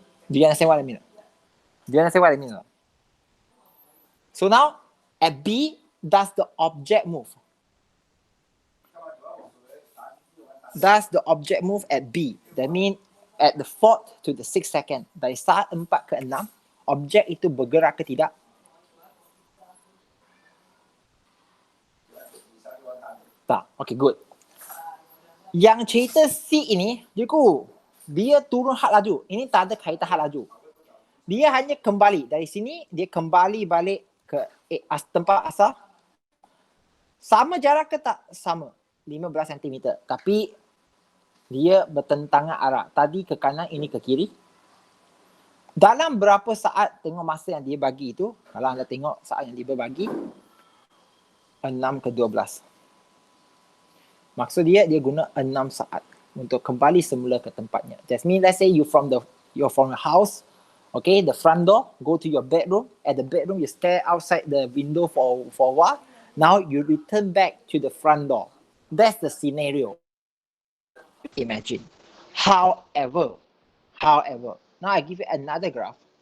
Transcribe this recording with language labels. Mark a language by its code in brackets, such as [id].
[en] Do you understand what I mean? Do you understand what I mean? So now, at B, does the object move? Does the object move at B? That means at the 4th to the 6th second. [ms] Dari saat 4 ke 6, objek itu bergerak ke tidak? Tak. [en] Okay, good. [ms] Yang cerita C ini, dia turun had laju. Ini tak ada kaitan had laju. Dia hanya kembali. Dari sini, dia kembali balik ke tempat asal. Sama jarak ke tak? Sama. 15 cm. Tapi, dia bertentangan arah. Tadi ke kanan, ini ke kiri. Dalam berapa saat, tengok masa yang dia bagi itu. Kalau anda tengok saat yang dia bagi, 6 ke 12. Maksud dia guna 6 saat. untuk kembali semula ke tempatnya. [en] That means let's say you're from the house, okay, the front door, go to your bedroom. At the bedroom, you stare outside the window for a while. Now you return back to the front door. That's the scenario. Imagine. However, now I give you another graph.